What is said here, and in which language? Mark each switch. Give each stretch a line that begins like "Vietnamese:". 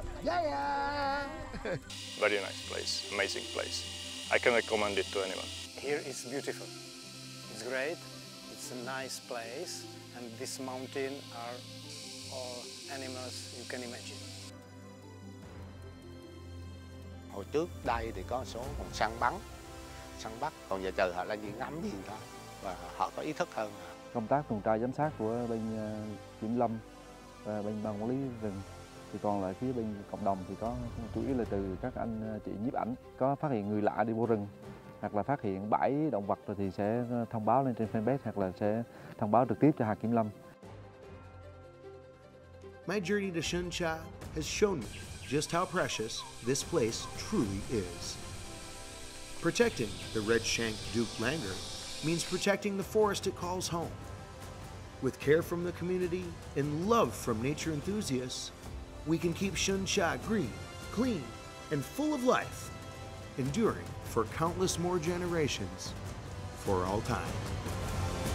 English: Yeah! Very nice place, amazing place. I can recommend it to anyone. Here it's beautiful. It's great. It's a nice place. And this mountain are all animals you can imagine.
Vietnamese: Hồi trước đây thì có số còn săn bắt, còn giờ trời họ là chỉ ngắm nhìn thôi và họ có ý thức hơn. Công tác tuần tra giám sát của bên kiểm lâm và bên ban quản lý rừng, thì còn lại phía bên cộng đồng thì có chủ yếu là từ các anh chị nhiếp ảnh, có phát hiện người lạ đi vô rừng hoặc là phát hiện bãi động vật rồi thì sẽ thông báo lên trên fanpage hoặc là sẽ thông báo trực tiếp cho hạt kiểm lâm.
English: My journey to Sơn Trà has shown me just how precious this place truly is. Protecting the red-shanked Duke langur means protecting the forest it calls home. With care from the community and love from nature enthusiasts, we can keep Sơn Trà green, clean, and full of life, enduring for countless more generations, for all time.